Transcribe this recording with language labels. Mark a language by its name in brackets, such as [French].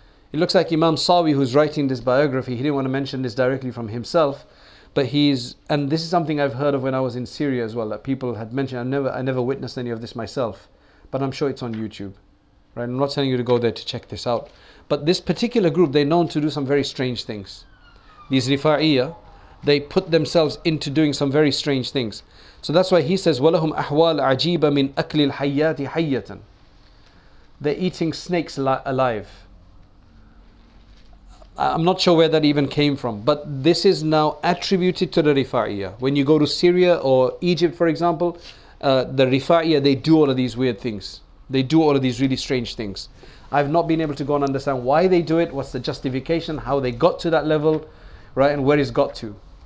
[English] It looks like Imam Sawi, who's writing this biography, he didn't want to mention this directly from himself, but and this is something I've heard of when I was in Syria as well, that people had mentioned. I never witnessed any of this myself, but I'm sure it's on YouTube, right? I'm not telling you to go there to check this out, but this particular group, they're known to do some very strange things. These Rifa'iyyah, they put themselves into doing some very strange things. So that's why he says, [Arabic] وَلَهُمْ أَحْوَالَ عَجِيبَ مِنْ أَكْلِ الْحَيَّاتِ حَيَّةً. [English] They're eating snakes alive. I'm not sure where that even came from, but this is now attributed to the Rifa'iyyah. When you go to Syria or Egypt, for example, the Rifa'iyyah, they do all of these weird things. They do all of these really strange things. I've not been able to go and understand why they do it, what's the justification, how they got to that level, right, and where it's got to.